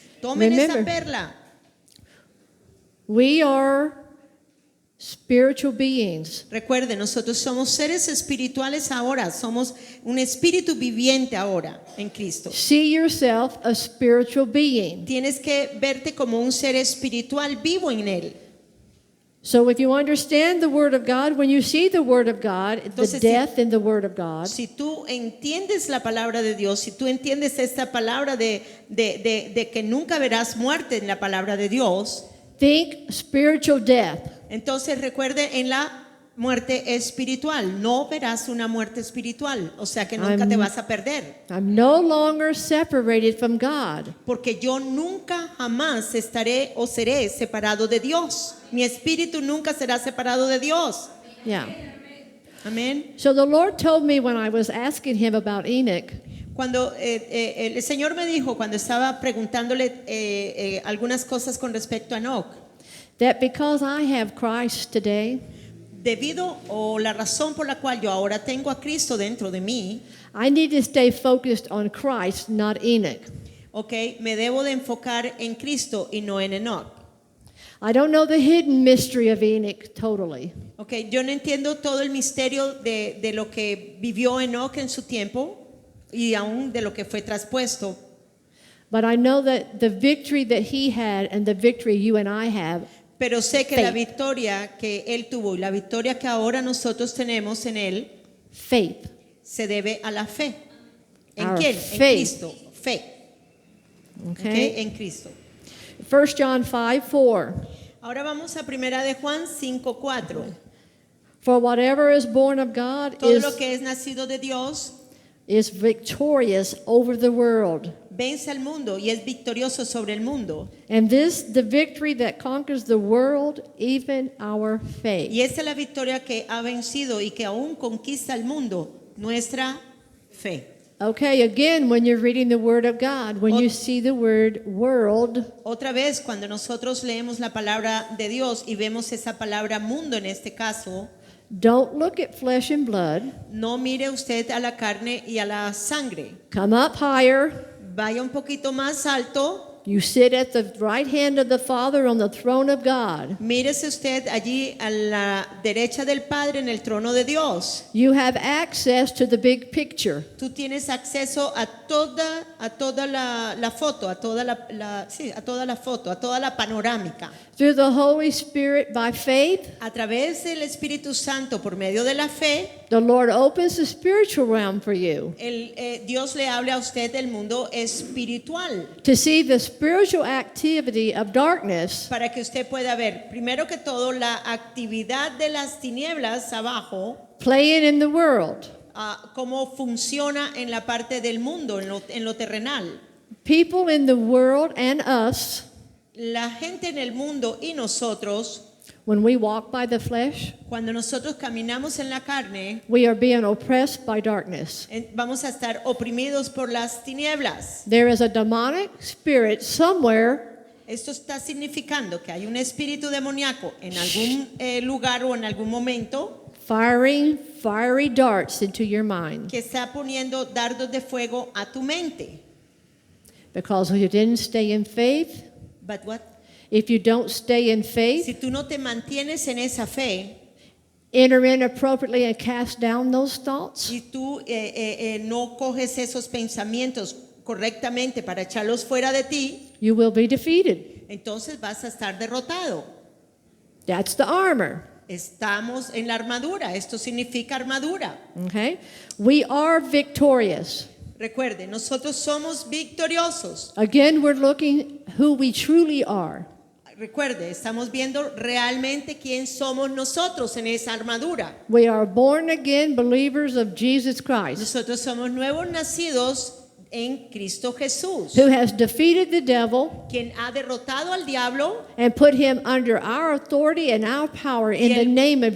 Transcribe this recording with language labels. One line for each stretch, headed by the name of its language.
Spanish: Tomen esa
English: Remember.
Spanish: perla.
English: We are spiritual beings.
Spanish: Recuerden, nosotros somos seres espirituales ahora, somos un espíritu viviente ahora en Cristo.
English: See yourself a spiritual being.
Spanish: Tienes que verte como un ser espiritual vivo en él.
English: So if you understand the Word of God, when you see the Word of God,
Spanish: Entonces,
English: the death in the Word of God,
Spanish: Si tú entiendes la palabra de Dios, si tú entiendes esta palabra de que nunca verás muerte en la palabra de Dios,
English: think spiritual death.
Spanish: entonces recuerde en la muerte espiritual, no verás una muerte espiritual, o sea que nunca te vas a perder,
English: I'm no longer separated from God.
Spanish: porque yo nunca jamás estaré o seré separado de Dios. Mi espíritu nunca será separado de Dios.
English: Yeah.
Spanish: Amén.
English: So the Lord told me when I was asking him about Enoch,
Spanish: Cuando el Señor me dijo, cuando estaba preguntándole algunas cosas con respecto a Enoc,
English: that because I have Christ today,
Spanish: debido o la razón por la cual yo ahora tengo a Cristo dentro de mí,
English: I need to stay focused on Christ, not Enoch.
Spanish: okay, me debo de enfocar en Cristo y no en Enoc.
English: I don't know the hidden mystery of Enoch totally,
Spanish: Okay, yo no entiendo todo el misterio de lo que vivió Enoc en su tiempo y aún de lo que fue traspuesto,
English: but I know that the victory that he had and the victory you and I have,
Spanish: pero sé que la
English: Faith.
Spanish: victoria que él tuvo y la victoria que ahora nosotros tenemos en él
English: faith.
Spanish: se debe a la fe. ¿En
English: Our
Spanish: quién?
English: faith.
Spanish: En Cristo. Fe.
English: Okay?
Spanish: Okay, en Cristo.
English: 1 John 5:4.
Spanish: Ahora vamos a primera de Juan 5:4.
English: For whatever is born of God
Spanish: Todo lo que es nacido de Dios
English: is victorious over the world.
Spanish: vence al mundo y es victorioso sobre el mundo.
English: And this, the victory that conquers the world, even our faith.
Spanish: Y esta es la victoria que ha vencido y que aún conquista el mundo, nuestra fe.
English: Okay, again, when you're reading the Word of God, when you see the word world,
Spanish: Otra vez, cuando nosotros leemos la palabra de Dios y vemos esa palabra mundo en este caso,
English: don't look at flesh and blood.
Spanish: no mire usted a la carne y a la sangre.
English: Come up higher.
Spanish: Vaya un poquito más alto.
English: You sit at the right hand of the Father on the throne of God.
Spanish: Mírese usted allí a la derecha del Padre en el trono de Dios.
English: You have access to the big picture.
Spanish: Tú tienes acceso a toda la foto, a toda la foto, a toda la panorámica.
English: Through the Holy Spirit by faith,
Spanish: A través del Espíritu Santo, por medio de la fe,
English: the Lord opens the spiritual realm for you
Spanish: Dios le habla a usted del mundo espiritual
English: to see the spiritual activity of darkness
Spanish: para que usted pueda ver, primero que todo, la actividad de las tinieblas abajo,
English: playing in the world.
Spanish: cómo funciona en la parte del mundo, en lo terrenal.
English: People in the world and us,
Spanish: La gente en el mundo y nosotros,
English: when we walk by the flesh,
Spanish: cuando nosotros caminamos en la carne,
English: we are being oppressed by darkness.
Spanish: vamos a estar oprimidos por las tinieblas.
English: There is a demonic spirit somewhere
Spanish: Esto está significando que hay un espíritu demoníaco en algún lugar o en algún momento
English: firing fiery darts into your mind
Spanish: que está poniendo dardos de fuego a tu mente.
English: because you didn't stay in faith. But what? If you don't stay in faith,
Spanish: Si tú no te mantienes en esa fe
English: enter in appropriately and cast down those thoughts,
Spanish: y tú no coges esos pensamientos correctamente para echarlos fuera de ti,
English: you will be defeated.
Spanish: entonces vas a estar derrotado.
English: That's the armor.
Spanish: Estamos en la armadura. Esto significa armadura.
English: Okay? We are victorious.
Spanish: Recuerde, nosotros somos victoriosos.
English: Again, we're looking who we truly are.
Spanish: Recuerde, estamos viendo realmente quién somos nosotros en esa armadura.
English: We are born again believers of Jesus Christ,
Spanish: Nosotros somos nuevos nacidos en Cristo Jesús,
English: who has defeated the devil
Spanish: quien ha derrotado al diablo
English: and put him under our authority and our power in the name of